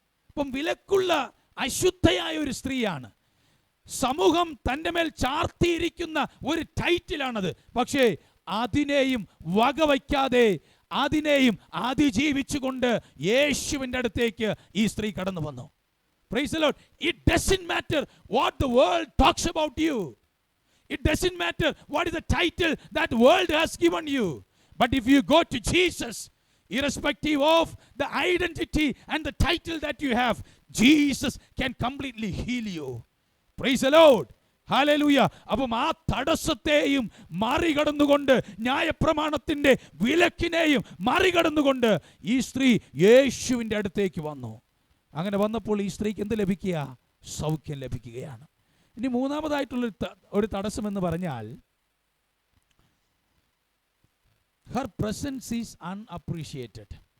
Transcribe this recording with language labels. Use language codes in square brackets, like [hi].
[ml] അപ്പം വിലക്കുള്ള അശുദ്ധയായ ഒരു സ്ത്രീയാണ്. സമൂഹം തൻ്റെ മേൽ ചാർത്തിയിരിക്കുന്ന ഒരു ടൈറ്റിലാണത്. പക്ഷേ അതിനെയും വകവയ്ക്കാതെ, അതിനെയും അതിജീവിച്ചുകൊണ്ട് യേശുവിൻ്റെ അടുത്തേക്ക് ഈ സ്ത്രീ കടന്നു വന്നു. [en] Praise the Lord. It doesn't matter what the world talks about you. It doesn't matter what is the title that world has given you. But if you go to Jesus, irrespective of the identity and the title that you have, Jesus can completely heal you. Praise the Lord. Hallelujah. [ml] അപ്പം ആ തടസ്സത്തെയും മറികടന്നുകൊണ്ട്, ന്യായപ്രമാണത്തിൻ്റെ വിലക്കിനെയും മറികടന്നുകൊണ്ട് ഈ സ്ത്രീ യേശുവിൻ്റെ അടുത്തേക്ക് വന്നു. അങ്ങനെ വന്നപ്പോൾ ഈ സ്ത്രീക്ക് എന്ത് ലഭിക്കുക? സൗഖ്യം ലഭിക്കുകയാണ്. ഇനി മൂന്നാമതായിട്ടുള്ള ഒരു തടസ്സം എന്ന് പറഞ്ഞാൽ, [en] Her presence is unappreciated.